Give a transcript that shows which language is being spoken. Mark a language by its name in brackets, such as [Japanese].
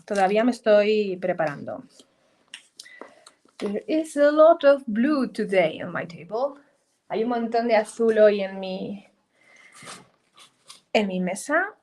[Spanish] Todavía me estoy preparando. [English] There is a lot of blue today on my table. [Spanish] Hay un montón de azul hoy en mi mesa.